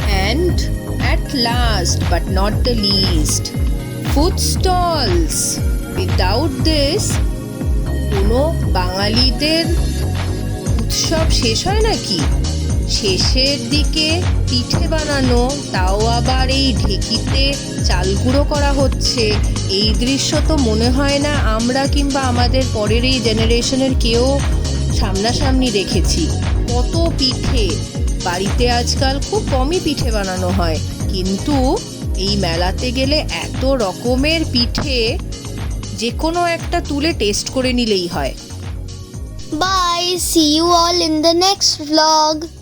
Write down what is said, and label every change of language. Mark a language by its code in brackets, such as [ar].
[en] And at last but not the least, food stalls. Without this, [bn] কোনো বাঙালিদের উৎসব শেষ হয় নাকি? শেষের দিকে পিঠে বানানো, তাও আবার এই ঢেঁকিতে চাল গুঁড়ো করা হচ্ছে। এই দৃশ্য তো মনে হয় না আমরা কিংবা আমাদের পরের এই জেনারেশনের কেউ সামনাসামনি দেখেছি। কত পিঠে! বাড়িতে আজকাল খুব কমই পিঠে বানানো হয়, কিন্তু এই মেলাতে গেলে এত রকমের পিঠে, যে কোনো একটা তুলে টেস্ট করে নিলেই হয়। [en] Bye, see you all in the next vlog.